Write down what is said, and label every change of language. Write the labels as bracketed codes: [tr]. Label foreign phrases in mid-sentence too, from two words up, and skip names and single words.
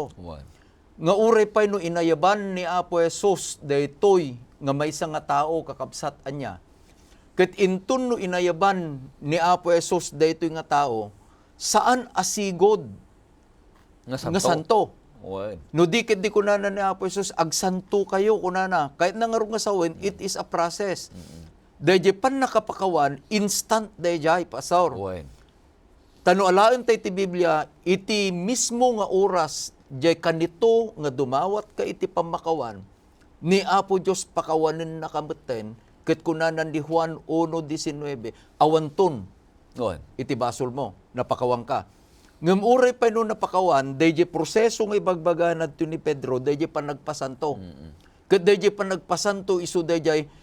[ilo] Nga uray pay no inayaban ni Apo Jesus daytoy nga may nga tao kakabsat anya. Ket intun no inayaban ni Apo Jesus daytoy nga tao, saan asigod nga santo? No di ket di kunana ni Apo Jesus agsanto kayo kunana. [tl] Kahit na [ilo] nga nga sawin, [en] it is a process. [ilo] Dayjay pan nakapakawan instant dayjay pastor. Tano alaen tay ti Biblia iti mismo nga oras jay kanito nga dumawat ka iti pamakawan ni Apo Dios pakawanen nakameten ket kunanan di Juan 1:19 awanton iti basol mo napakawan ka ngem uray pa no napakawan dayjay proseso nga ibagbaganad to ni Pedro dayjay panagpasanto ket dayjay panagpasanto isu dayjay